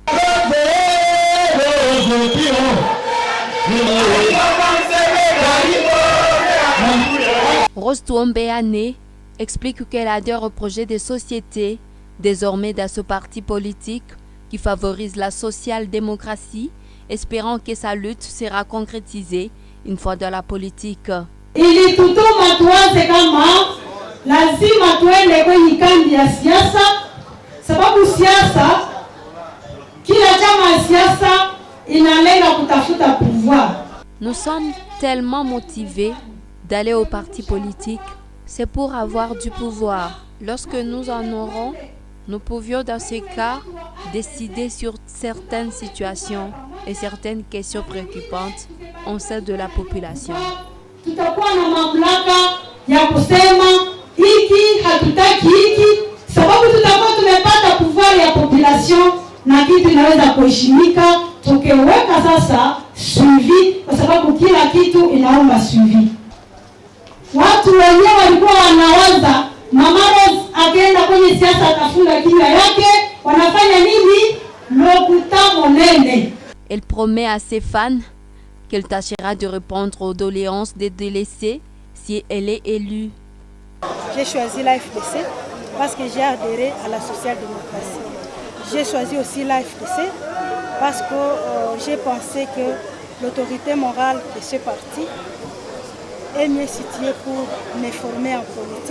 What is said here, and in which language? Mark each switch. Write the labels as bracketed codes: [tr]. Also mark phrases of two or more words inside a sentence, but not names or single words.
[fr] Rose Tuombéane explique qu'elle adhère au projet de société, désormais dans ce parti politique qui favorise la social-démocratie, espérant que sa lutte sera concrétisée une fois dans la politique. [sw] Ili tutuma tuanze kama lazima tuende kwenye kambi ya siasa, sababu siasa, kila chama ya siasa inalenga kutafuta pouvoir. [fr] Nous sommes tellement motivés d'aller au parti politique, c'est pour avoir du pouvoir. Lorsque nous en aurons, nous pouvions dans ce cas décider sur certaines situations et certaines questions préoccupantes au sein de la population. [sw] Tutakuwa na mamlaka ya kusema hiki hatutaki hiki, sababu tutakuwa tumepata pouvoir ya population na kitu inaweza kuheshimika, tukiweka sasa suivi, kwa sababu kila kitu inaomba suivi. Watu wenyewe walikuwa wanawaza Mama Rose akienda kwenye siasa atafunga kinywa yake, wanafanya nini? [ln] Lokuta monene. [fr] Elle promet à ses fans qu'elle tâchera de répondre aux doléances des délaissés si elle est élue. J'ai choisi la FDC parce que j'ai adhéré à la social-démocratie. j'ai choisi aussi l'AFDC parce que j'ai pensé que l'autorité morale de ce parti est mieux située pour me former en politique.